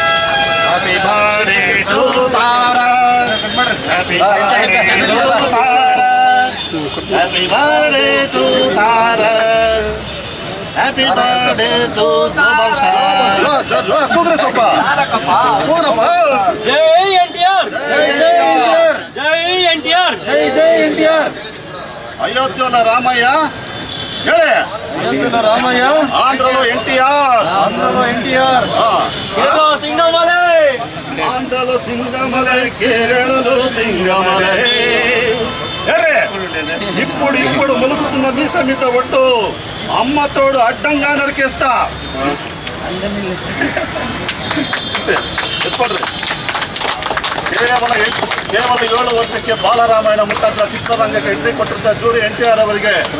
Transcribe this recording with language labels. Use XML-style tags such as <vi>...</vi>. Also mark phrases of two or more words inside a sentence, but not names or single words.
<en>Happy birthday to Tara. Happy birthday to Tara. Happy birthday to Tara happy birthday to global star</en> <kn>ಕೂಗ್ರೆ ಸ್ವಲ್ಪ ಕೂಗ್ರಪ್ಪ ಜೈ ಎನ್ಟಿಆರ್ ಜೈ ಎನ್ಟಿಆರ್ ಅಯೋಧ್ಯೆಯ ರಾಮಯ್ಯ ಹೇಳಿ ರಾಮಯ್ಯ</kn> <te>ಆಂಧ್ರలో ఎన్టీఆర్ ఏదో సింగమలై ఆంధ్రలో సింగమలై కేరళలో సింగమలై ಹೇಳಿ ఇప్పుడు ములుగుతున్న మీసమిత ఒట్టు అమ్మ తోడు అడ్డంగా నరికేస్తా</te> <kn>ಎತ್ಕೊಡ್ರಿ ಕೇವಲ 7 ವರ್ಷಕ್ಕೆ ಬಾಲರಾಮಾಯಣ ಮುಖಾಂತರ ಚಿತ್ರರಂಗಕ್ಕೆ ಎಂಟ್ರಿ ಕೊಟ್ಟಿದ್ದ ಜೂರಿ ಎನ್ಟಿಆರ್ ಅವರಿಗೆ</kn>